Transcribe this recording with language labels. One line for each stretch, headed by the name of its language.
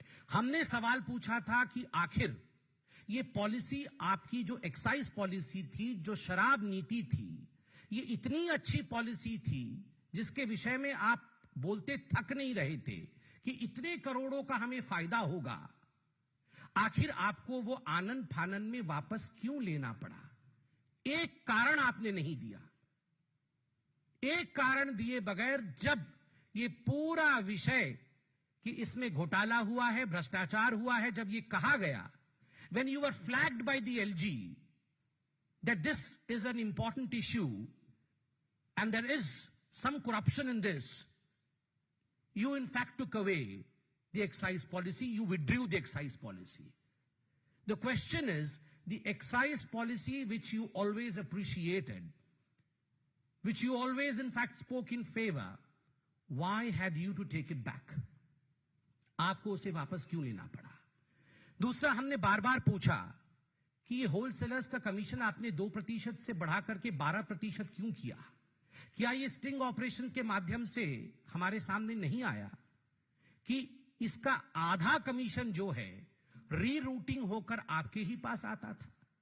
Hindi: हमने सवाल पूछा था कि आखिर ये पॉलिसी, आपकी जो एक्साइज पॉलिसी थी, जो शराब नीति थी, ये इतनी अच्छी पॉलिसी थी जिसके विषय में आप बोलते थक नहीं रहे थे कि इतने करोड़ों का हमें फायदा होगा, आखिर आपको वो आनन फानन में वापस क्यों लेना पड़ा? एक कारण आपने नहीं दिया। एक कारण दिए बगैर जब ये पूरा विषय कि इसमें घोटाला हुआ है, भ्रष्टाचार हुआ है, जब ये कहा गया,
English: when you were flagged by the LG that this is an important issue and there is some corruption in this, you in fact took away the excise policy, you withdrew the excise policy. The question is the excise policy which you always appreciated, which you always in fact spoke in favor, why had you to take it back?
Hindi: आपको उसे वापस क्यों लेना पड़ा? दूसरा, हमने बार बार पूछा कि ये होलसेलर्स का कमीशन आपने 2% से बढ़ा करके 12% क्यों किया? क्या ये स्टिंग ऑपरेशन के माध्यम से हमारे सामने नहीं आया कि इसका आधा कमीशन जो है रीरूटिंग होकर आपके ही पास आता था?